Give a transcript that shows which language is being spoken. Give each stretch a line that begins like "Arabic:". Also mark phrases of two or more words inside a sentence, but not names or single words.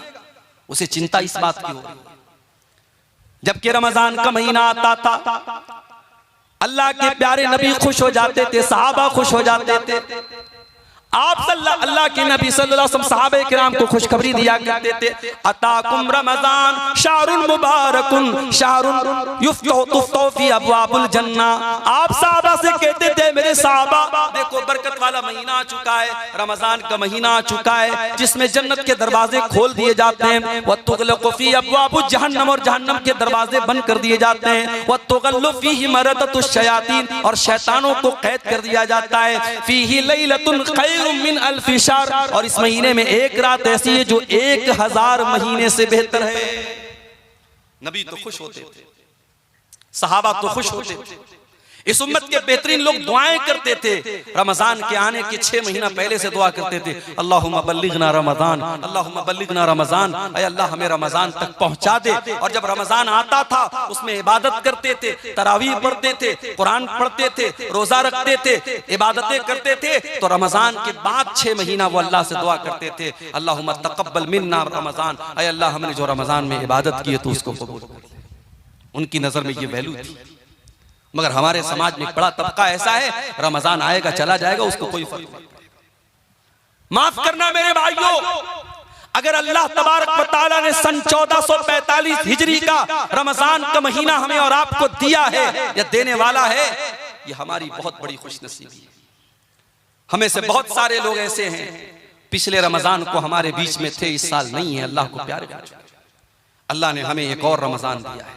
Hindi: उसे चिंता इस बात की हो रही है। जबकि रमजान का महीना आता था, अल्लाह के प्यारे नबी खुश हो जाते थे, सहाबा खुश हो जाते थे। आप अल्लाह के नबी
Arabic: صلى الله عليه وسلم
Hindi: सहाबे किराम को खुशखबरी दिया करते थे,
Arabic: أتاكم رمضان شهر مبارك شهر يفتح في أبواب الجنة.
Hindi: आप सहाबा से कहते थे, मेरे सहाबा देखो बरकत वाला महीना आ चुका है, रमजान का महीना आ चुका है, जिसमें जन्नत के दरवाजे खोल दिए जाते हैं।
Arabic: وتغلق في أبواب جهنم,
Hindi: और जहन्नम के दरवाजे बंद कर दिए जाते हैं।
Arabic: وتغل فيه مردة الشياطين,
Hindi: और शैतानों को कैद कर दिया जाता है।
Arabic: فيه ليلة من ألف شهر,
Hindi: और इस महीने में एक रात ऐसी है जो 1000 महीने से बेहतर है। नबी तो खुश होते थे, सहाबा तो खुश होते थे, इस उम्मत के बेहतरीन लोग दुआएं करते थे। रमजान के आने के 6 महीना पहले से दुआ करते थे,
Arabic: اللهم بلغنا رمضان, اللهم بلغنا رمضان,
Hindi: ऐ अल्लाह हमें रमजान तक पहुंचा दे। और जब रमजान आता था उसमें इबादत करते थे, तरावीह पढ़ते थे, कुरान पढ़ते थे, रोजा रखते थे, इबादतें करते थे। तो रमजान के बाद 6 महीना वो अल्लाह से दुआ करते थे,
Arabic: اللهم تقبل منا رمضان,
Hindi: ऐ अल्लाह हमने जो रमजान में इबादत की है तो उसको कबूल कर। उनकी नजर में ये वैल्यू थी। मगर हमारे समाज में बड़ा तबका ऐसा है, रमजान आएगा चला जाएगा, उसको कोई फर्क नहीं। माफ करना मेरे भाइयों, अगर अल्लाह
Arabic: تبارك وتعالى
Hindi: ने सन 1445 हिजरी का रमजान का महीना हमें और आपको दिया है या देने वाला है, ये हमारी बहुत बड़ी खुशनसीबी है। हमें से बहुत सारे लोग ऐसे हैं पिछले रमजान को हमारे बीच में थे, इस साल नहीं है। अल्लाह को प्यारे, अल्लाह ने हमें एक और रमजान दिया है।